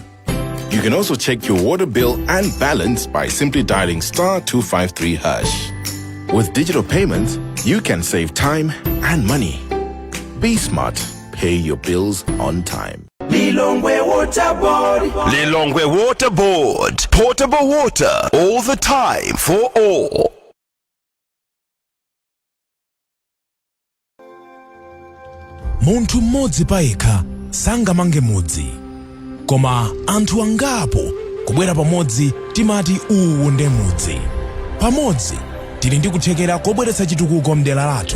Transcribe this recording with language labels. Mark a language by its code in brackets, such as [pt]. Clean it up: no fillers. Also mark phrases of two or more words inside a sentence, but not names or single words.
[en] You can also check your water bill and balance by simply dialing *253#. With digital payments, you can save time and money. Be smart. Pay your bills on time. Lilongwe Water Board. Lilongwe Water Board. Portable water all the time for all. [ny] Munthu mmodzi payekha sangamange mudzi, koma anthu angapo kubwera pamodzi timati uwu nde mudzi. Pamodzi tili ndi kuthekera kobweretsa chitukuko mdera lathu.